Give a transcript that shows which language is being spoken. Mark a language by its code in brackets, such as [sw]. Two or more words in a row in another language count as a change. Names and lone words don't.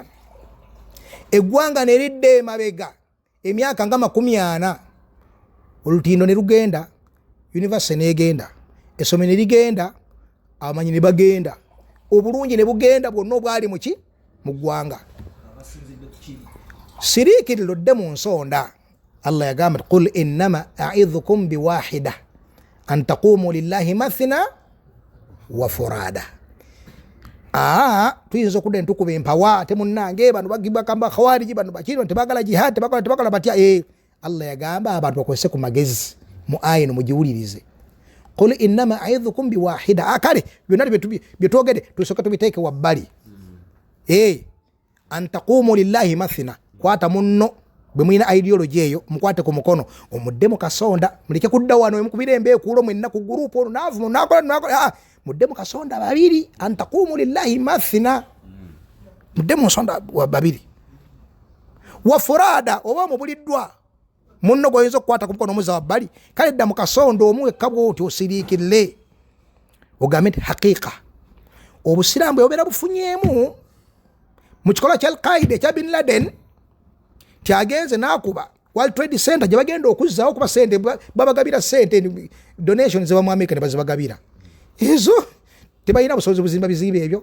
[lg] Eggwanga ne lidde emabega emyaka nga 40 olutindo ne lugenda university n'egenda essomero ne ligenda abamanyi ne bagenda obulungi ne bugenda bwonna obwali muki mu ggwanga. Siriikiriro dde mu nsonda. Allah yagamba [ar] قل إنما أعظكم بواحدة أن تقوموا لله مثنى وفرادى. [lg] Tuyinza okudda ntukuba empawa ate munnange bano bagamba khawariji bano bakiri tebagala jihad tebagala batya. Allah yagamba abantu bakozese ku magezi mu aya eno mugiwulirize. [ar] قل إنما أعظكم بواحدة. [lg] Akale byonna byetwogedde tusooke tubiteeke wabbali. [ar] أن تقوموا لله مثنى, [lg] kwata munno bwe mulina ideology eyo mukwate ku mukono omudde mu kasonda muleke kudda wano mukubira embeekuulo mwenna ku group ono naavu nakola mudde mu kasonda babiri. [ar] أن تقوموا لله مثنى, [lg] mudde mu nsonda babiri. [ar] وفرادى, [lg] oba mubuliddwa munno goyinza okukwata ku mukono omuza wabbali kale dda mu kasonda omu ekkabwo oti osiriikirire ogambe nti haqiiqa obusiraamu bwe bubeera bufunyeemu mu kikolwa kya Al-Qaeda ekya Bin Laden kyagenze n'akuba World Trade Center gye bagenda okuzzaawo kuba sente babagabira sente donation ze bamu America ne bazibagabira ezo tebalina busobozi buzimba bizimbe ebyo.